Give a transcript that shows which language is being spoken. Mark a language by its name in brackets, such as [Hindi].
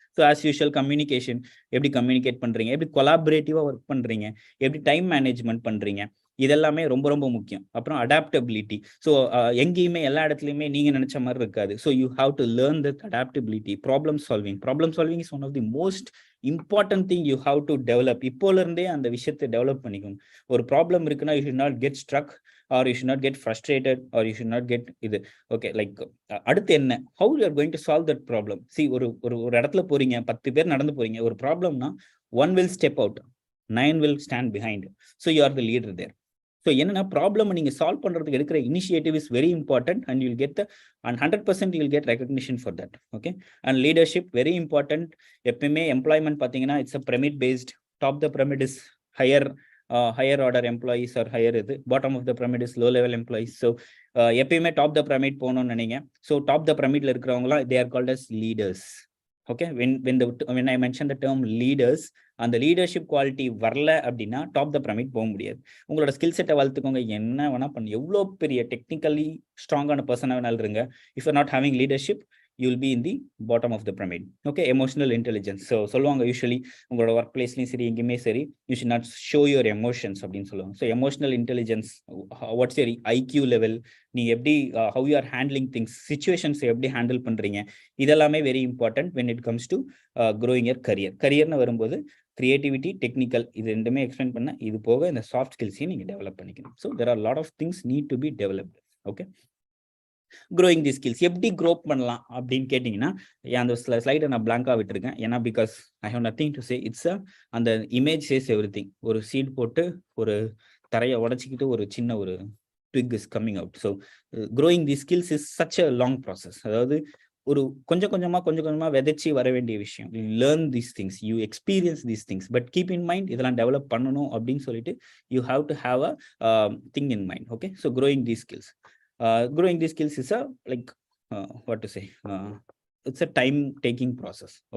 [Tamil] So as usual communication, எப்படி communicate பண்றீங்க, எப்படி கொலாபரேட்டிவா ஒர்க் பண்றீங்க, எப்படி டைம் மேனேஜ்மெண்ட் பண்றீங்க, இதெல்லாமே ரொம்ப ரொம்ப முக்கியம். அப்புறம் அடாப்டபிலிட்டி. ஸோ எங்கேயுமே எல்லா இடத்துலையுமே நீங்க நினைச்ச மாதிரி இருக்காது. [English] So you have to learn that adaptability. Problem solving. Problem solving is one of the most important thing you have to develop. [Tamil] இப்போல இருந்தே அந்த விஷயத்தை டெவலப் பண்ணிக்கோங்க. ஒரு ப்ராப்ளம் இருக்குன்னா [English] You should not get struck, or you should not get frustrated, or you should not get இது. Okay, like [Tamil] அடுத்து என்ன, [English] how you are going to solve that problem. [Tamil] See, ஒரு இடத்துல போறீங்க, 10 பேர் நடந்து போறீங்க, ஒரு ப்ராப்ளம்னா [English] one will step out, 9 will stand behind. So you are the leader there. So [Tamil] என்னன்னா ப்ராப்ளம் நீங்க சால்வ் பண்றதுக்கு எடுக்கிற [English] Initiative is very important, and you'll get and 100% you'll get recognition for that. Okay, and leadership very important. [Tamil] எப்பயுமே employment பார்த்தீங்கன்னா [English] It's a pyramid based. Top the pyramid is higher order employees or higher இது, bottom of the pyramid is low level employees. So எப்பயுமே top the pyramid [Tamil] போகணும்னு நினைங்க. [English] So top the பிரமிட்ல இருக்கிறவங்களாம் they are called as leaders. Okay, when I mention the term leaders, அந்த leadership quality [Tamil] வரல அப்படின்னா [English] Top the pyramid போக முடியாது. [Tamil] உங்களோட ஸ்கில் செட்டை வளர்த்துக்கோங்க, என்ன வேணா பண்ணு, எவ்வளோ பெரிய டெக்னிக்கலி ஸ்ட்ராங்கான பர்சனாக வேணாலும் இருங்க. [English] If you not having leadership, you will be in the bottom of the pyramid. Okay, emotional intelligence. So சொல்லுவாங்க usually [Tamil] உங்களோட ஒர்க் பிளேஸ்லையும் சரி எங்கேயுமே சரி, [English] you should not show your emotions அப்படின்னு சொல்லுவாங்க. So emotional intelligence, what's your IQ level, நீ எப்படி how you are handling things, [Tamil] situations எப்படி ஹேண்டில் பண்றீங்க, இதெல்லாமே [English] Very important when it comes to growing your career. [Tamil] கரியர்னு வரும்போது கிரியேட்டிவிட்டி, டெக்னிக்கல், இது ரெண்டுமே எக்ஸ்பிளைன் பண்ண, இது போக இந்த சாஃப்ட் ஸ்கில்ஸையும் நீங்க டெவலப் பண்ணிக்கணும். [English] So there are a lot of things need to be developed. Okay, growing these skills [Tamil] எப்படி க்ரோ பண்ணலாம் அப்படின்னு கேட்டிங்கன்னா, அந்த ஸ்லைடை நான் பிளாங்காக விட்டுருக்கேன். [English] ஏன்னா because I have nothing to say. It's அந்த image says everything. [Tamil] ஒரு சீட் போட்டு ஒரு தரையை உடச்சிக்கிட்டு ஒரு சின்ன ஒரு [English] twig is coming out. So growing these skills is such a long process. [Tamil] அதாவது ஒரு கொஞ்சம் கொஞ்சமா விதைச்சி வர வேண்டிய விஷயம். [English] You learn these things, you experience these things, but keep in mind [Tamil] இதெல்லாம் டெவலப் பண்ணணும் அப்படின்னு சொல்லிட்டு [English] you have to have a thing in mind. Okay, so growing these skills. Growing these skills is a like what to say, it's a time taking process.